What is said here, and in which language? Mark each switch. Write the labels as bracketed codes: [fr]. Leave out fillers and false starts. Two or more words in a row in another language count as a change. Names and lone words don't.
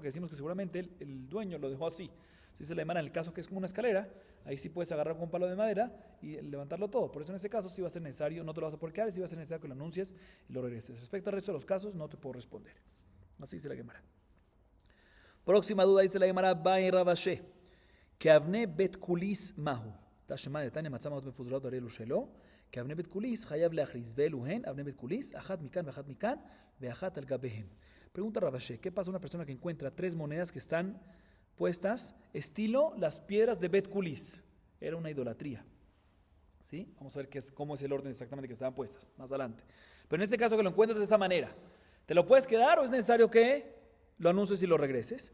[es] Porque decimos que seguramente el dueño lo dejó así. Si se le demanda en el caso que es como una escalera, ahí sí puedes agarrar con un palo de madera y levantarlo todo. Por eso en ese caso sí va a ser necesario, no te lo vas a poder quedar y sí va a ser necesario que lo anuncies y lo regreses. Respecto al resto de los casos, no te puedo responder. Así dice la Gemara. Próxima duda dice la Gemara, Bain Rabashe, que [he] אבני בית קוליס מהו. תשמע דתניא מצא מעות מפוזרות הראלו שלו, כאבני בית קוליס חייב להכריז, ואלו הן אבני בית קוליס, אחת מכאן ואחת מכאן, ואחת על גביהם. [es] Pregunta Rabashe, ¿qué pasa a una persona que encuentra tres monedas que están puestas estilo las piedras de Bet Kulis? Era una idolatría. ¿Sí? Vamos a ver cómo es el orden exactamente que estaban puestas más adelante. Pero en este caso que lo encuentras de esa manera, ¿te lo puedes quedar o es necesario que lo anuncies y lo regreses?